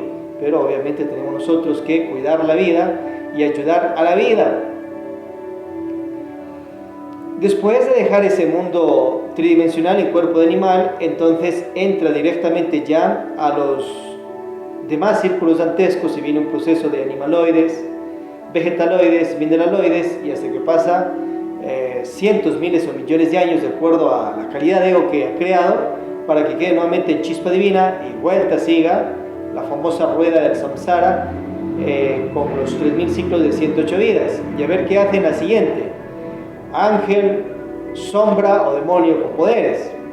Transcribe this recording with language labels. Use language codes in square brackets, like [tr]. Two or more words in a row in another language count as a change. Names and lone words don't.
[es] Pero obviamente tenemos nosotros que cuidar la vida y ayudar a la vida. Después de dejar ese mundo tridimensional en cuerpo de animal, entonces entra directamente ya a los demás círculos dantescos y viene un proceso de animaloides, vegetaloides, mineraloides, y hasta que pasa cientos, miles o millones de años de acuerdo a la calidad de ego que ha creado, para que quede nuevamente en chispa divina y vuelta siga la famosa rueda del samsara con los 3.000 ciclos de 108 vidas. Y a ver qué hace en la siguiente: ángel, sombra o demonio con poderes.